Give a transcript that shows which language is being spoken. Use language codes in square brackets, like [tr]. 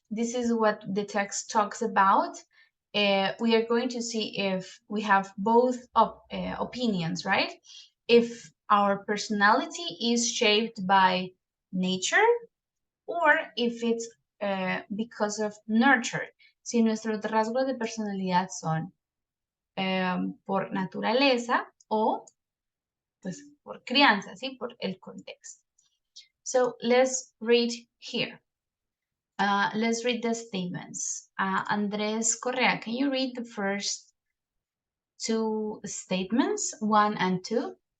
[en] This is what the text talks about. We are going to see if we have both opinions, right? If our personality is shaped by nature or if it's because of nurture. [es] Si nuestros rasgos de personalidad son por naturaleza o pues por crianza, ¿sí? Por el contexto. [en] So let's read here. Let's read the statements. Andres Correa, can you read the first two statements, 1 and 2?